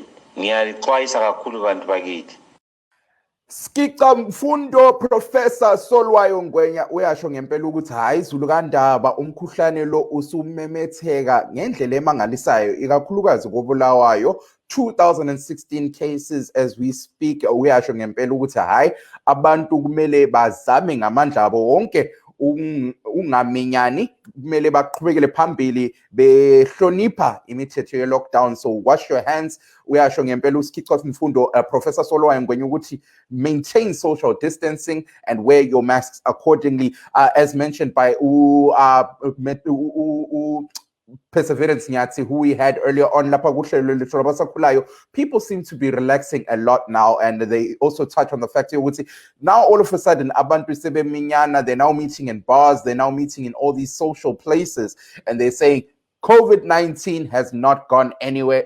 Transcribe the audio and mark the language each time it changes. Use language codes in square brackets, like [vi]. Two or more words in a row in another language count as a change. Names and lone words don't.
[nd] Ngiyalixwayisa kakhulu bantu bakithi. Skika mfundo Professor Solwayo Ngwenya uyasho ngempela ukuthi hayi izulu kandaba umkhuhlane lo usumemetheka ngendlela emangalisayo ikakhulukazi koBulawayo. [en] 2016 cases as we speak. [nd] Uyasho ngempela ukuthi hayi abantu kumele bazame ngamandla abo wonke ungaminyani, kumele baqhubekele phambili behlonipha imithetho ye lockdown. [en] So wash your hands. [nd] Uyasho ngempela uSikhica mfundo Professor Solwayo Ngwenya ukuthi [en] maintain social distancing and wear your masks accordingly, as mentioned by Perseverance Nyati, who we had earlier on. People seem to be relaxing a lot now, and they also touch on the fact that now all of a sudden they're now meeting in bars, they're now meeting in all these social places, and they're saying COVID-19 has not gone anywhere.